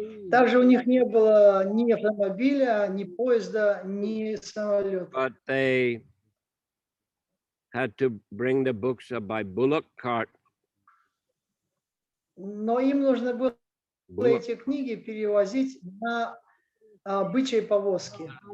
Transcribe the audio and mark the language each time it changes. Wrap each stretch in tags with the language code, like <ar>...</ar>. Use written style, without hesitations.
<ru>Также у них не было ни автомобиля, ни поезда, ни самолета.</ru> <en>But they had to bring the books by bullock cart.</en> <ru>Но им нужно было эти книги перевозить на бычьей повозке.</ru>